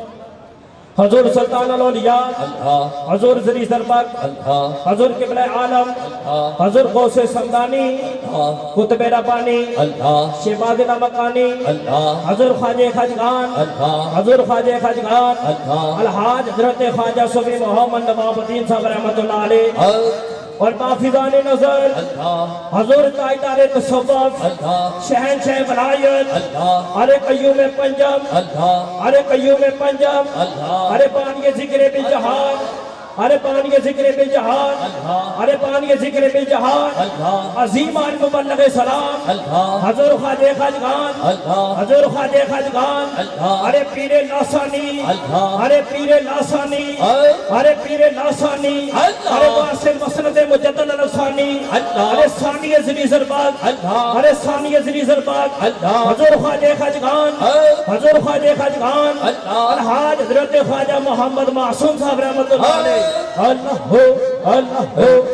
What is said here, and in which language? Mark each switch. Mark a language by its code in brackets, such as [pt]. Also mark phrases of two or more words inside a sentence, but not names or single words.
[ur] حضور سلطان الاولیاء حضور ذری ضربت حضور قبلہ عالم حضور غوث سمدانی قطب ربانی شہباز نمکانی حضور خواجہ خواجگان حضور خواجہ خواجگان الحاج حضرت خواجہ صوفی محمد نواب الدین صاحب [ar] رحمۃ اللہ علیہ [ur] اور حافظان نظر حضور تاجدار تصوف شہنشاہ ولایت ارے قیوم پنجم ارے قیوم پنجم ارے بانی ذکر بالجہان ارے پانی ذکر بالجہان ارے پانی ذکر بالجہان عظیم عالم مبلغ سلام حضور خواجہ خواجگان حضور خواجہ خواجگان ارے پیر لاسانی ارے پیر لاسانی ارے پیر لاسانی ارے واسم مسند مجدد الاسانی ارے ثانی ذری ضربات ارے ثانی ذری ضربات حضور خواجہ خواجگان حضور خواجہ خواجگان الحاج حضرت خواجہ محمد معصوم صاحب [ar] رحمۃ اللہ علیہ [ur] اللہ ہو اللہ ہو